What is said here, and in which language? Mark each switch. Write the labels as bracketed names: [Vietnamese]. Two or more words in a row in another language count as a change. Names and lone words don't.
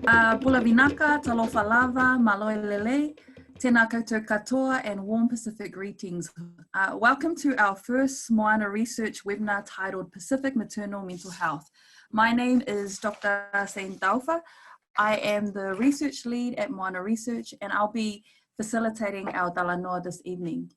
[Fijian] Bula vinaka, [Samoan] talofa lava, [Niuean] maloi lele, [Māori] tēnā koutou katoa, [English] and warm Pacific greetings. Welcome to our first Moana Research webinar titled Pacific Maternal Mental Health. My name is Dr. Sain Taufa. I am the research lead at Moana Research, and I'll be facilitating our talanoa this evening.